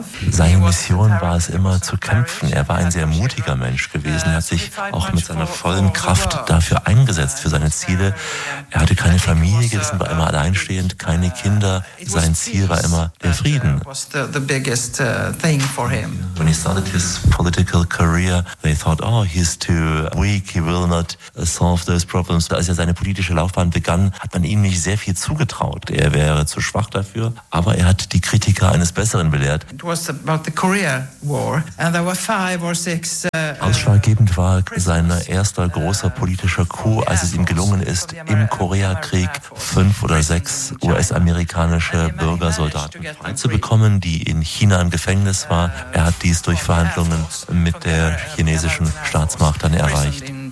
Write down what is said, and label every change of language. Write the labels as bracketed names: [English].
[German] Seine Mission war es immer zu kämpfen. Er war ein sehr mutiger Mensch gewesen. Er hat sich auch mit seiner vollen Kraft dafür eingesetzt, für seine Ziele. Er hatte keine Familie gewesen, war immer allein. Einstehend, keine Kinder. Sein Ziel war immer der Frieden. [English] When he started his political career, they thought, oh, he's too weak, he will not solve those problems. [German] Als er seine politische Laufbahn begann, hat man ihm nicht sehr viel zugetraut. Er wäre zu schwach dafür, aber er hat die Kritiker eines Besseren belehrt. [English] It was about the Korea War, and there were five or six. [German] Ausschlaggebend war sein erster großer politischer Coup, als es ihm gelungen ist, im Koreakrieg 5 oder 6 US-amerikanische Bürgersoldaten freizubekommen, die in China im Gefängnis waren. Er hat dies durch Verhandlungen mit der chinesischen Staatsmacht dann erreicht.